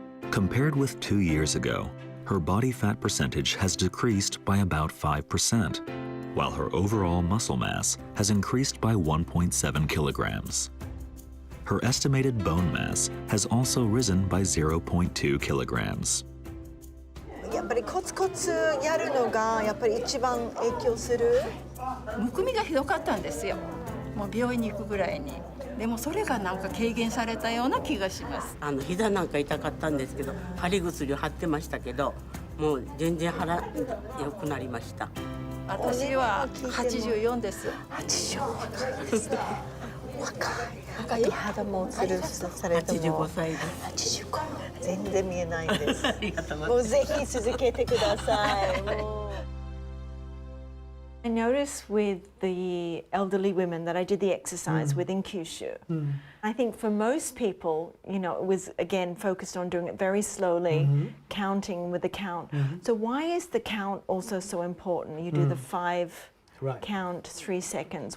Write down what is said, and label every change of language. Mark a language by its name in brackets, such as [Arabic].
[English] Compared with 2 years ago, her body fat percentage has decreased by about 5%, while her overall muscle mass has increased by 1.7 kilograms. Her estimated bone mass has also risen by 0.2 kilograms. [Japanese] やっぱりコツコツやるのがやっぱり一番影響する。むくみがひどかったんですよ。もう病院に行くぐらいに。でもそれがなんか軽減されたような気がします。膝なんか痛かったんですけど、貼り薬を貼ってましたけど、もう全然良くなりました。私は84です。 84ですね。若い肌もつるされても 85歳です。 85、全然見えないです。ありがとうございます。もうぜひ続けてください。 [English] I noticed with the elderly women that I did the exercise within Kyushu. I think for most people, you know, it was again focused on doing it very slowly, counting with the count. So why is the count also so important? You do the 5 count, 3 seconds.